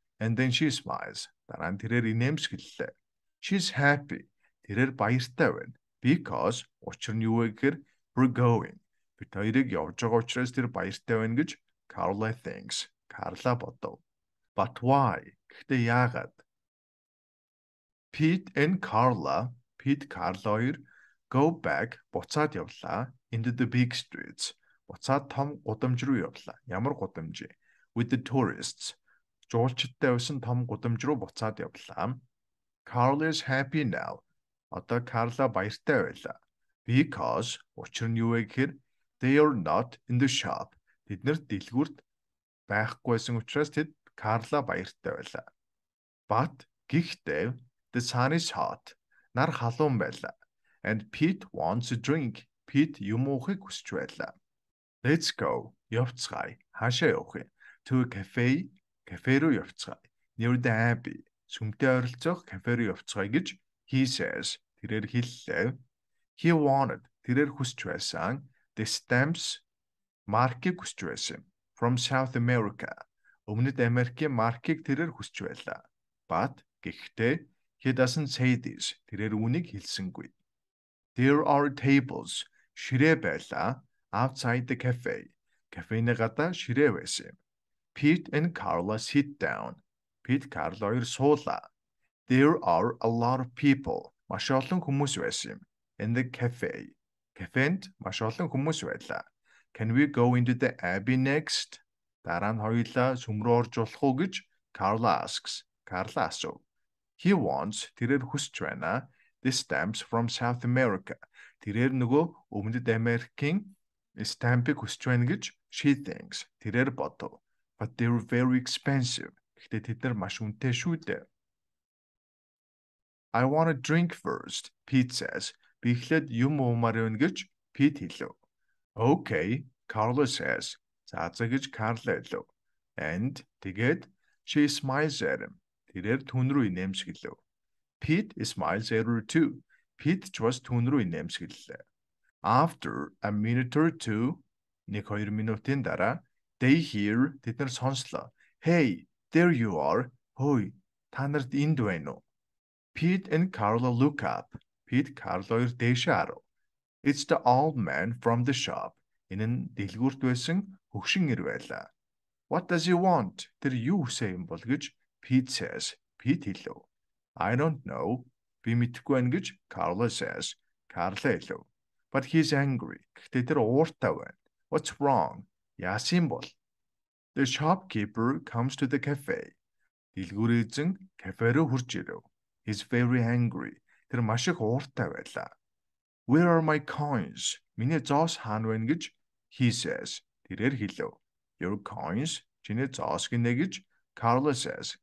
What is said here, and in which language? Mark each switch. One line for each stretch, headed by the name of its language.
English: And then she smiles.
Mongolian: Дараа нь тэрээр инээмсэглэлээ.
English: She's happy.
Mongolian: Тэрээр баяртай байна.
English: Because
Mongolian: учир нь юу вэ гэхээр
English: we're going.
Mongolian: Бид хоёрыг явж байгаа учраас тэр баяртай байна гэж
English: Carla thinks.
Mongolian: Carla бодов.
English: But why?
Mongolian: Гэхдээ яагаад?
English: Pete and Carla,
Mongolian: Pete Carla хоёр
English: go back
Mongolian: буцаад явлаа
English: into the big streets.
Mongolian: Буцаад том гудамж руу явлаа. Ямар гудамж?
English: With the tourists.
Mongolian: Жуулчдтай байсан том гудамж руу буцаад явлаа.
English: Carla is happy now.
Mongolian: Одоо Carla баяртай байлаа.
English: Because
Mongolian: учир нь юу вэ гэхээр
English: they are not in the shop.
Mongolian: Тэд нэр дэлгүүрт байхгүйсэн учраас тэд Carla баяртай байлаа.
English: But
Mongolian: гэхдээ
English: the sun is hot.
Mongolian: Нар халуун байлаа.
English: And Pete wants a drink.
Mongolian: Pete юм уухыг хүсэж байлаа.
English: Let's go.
Mongolian: Явцгаая. Хаашаа явах вэ?
English: To a cafe.
Mongolian: Кафе руу явцгаая.
English: Near the abbey.
Mongolian: Сүмтэй ойролцоох кафе руу явцгаая гэж
English: he says.
Mongolian: Тэрээр хэллээ.
English: He wanted.
Mongolian: Тэрээр хүсэж байсан.
English: The stamps.
Mongolian: Маркийг хүсэж байсан.
English: From South America.
Mongolian: Өмнөд Америкийн маркийг тэрээр хүсэж байлаа.
English: But
Mongolian: гэхдээ
English: he doesn't say this.
Mongolian: Тэрээр үүнийг хэлсэнгүй.
English: There are tables.
Mongolian: ширээ байлаа.
English: Outside the cafe.
Mongolian: Кафений гадаа ширээ байсан юм.
English: Pete and Carla sit down.
Mongolian: Pete Carla хоёр суулаа.
English: There are a lot of people.
Mongolian: Маш олон хүмүүс байсан юм.
English: In the cafe.
Mongolian: Кафенд маш олон хүмүүс байлаа.
English: Can we go into the Abbey next?
Mongolian: Дараа нь хоёулаа сүм рүү орж болох уу гэж
English: Carla asks.
Mongolian: Carla асуув.
English: He wants,
Mongolian: тэрээр хүсэж байна.
English: The stamps from South America.
Mongolian: Тэрээр нөгөө Өмнөд Америкийн стампыг хүсэж байна гэж
English: she thinks.
Mongolian: Тэрээр бодов.
English: But they're very expensive.
Mongolian: Гэхдээ тэд нар маш үнэтэй шүү дээ.
English: I want a drink first, Pete says.
Mongolian: Би эхлээд юм уумаар байна гэж Pete хэлв.
English: Okay, Carla says.
Mongolian: За гэж Carla хэлв.
English: And
Mongolian: тэгээд
English: she smiles at him.
Mongolian: Тэрээр түн рүү инээмсэглэв.
English: Pete smiles at her too.
Mongolian: Pete ч бас түн рүү инээмсэглэлээ.
English: After a minute or two,
Mongolian: 1-2 минутын дараа,
English: they hear,
Mongolian: тэд нар сонслоо.
English: Hey, there you are.
Mongolian: Хөөе, та нарт энд байна уу?
English: Pete and Carla look up.
Mongolian: Pete Carla хоёр дээшээ харав.
English: It's the old man from the shop.
Mongolian: Энэ нь дэлгүүрт байсан хөгшин ир байлаа.
English: What does he want?
Mongolian: Тэр юу хүсэх юм бол гэж
English: Pete says.
Mongolian: Pete хэлв.
English: I don't know.
Mongolian: Би мэдэхгүй байна гэж
English: Carla says.
Mongolian: Carla хэлв.
English: But he's angry.
Mongolian: Гэхдээ тэр ууртай байна.
English: What's wrong?
Mongolian: Яасан бол?
English: The shopkeeper comes to the cafe.
Mongolian: Дэлгүүрийн эзэн кафе руу хурж ирэв.
English: He's very angry.
Mongolian: Тэр маш их ууртай байлаа.
English: Where are my coins?
Mongolian: Миний зоос хаана байна гэж
English: he says.
Mongolian: Тэрээр хэлв.
English: Your coins?
Mongolian: Чиний зоос гинэ гэж
English: Carla says.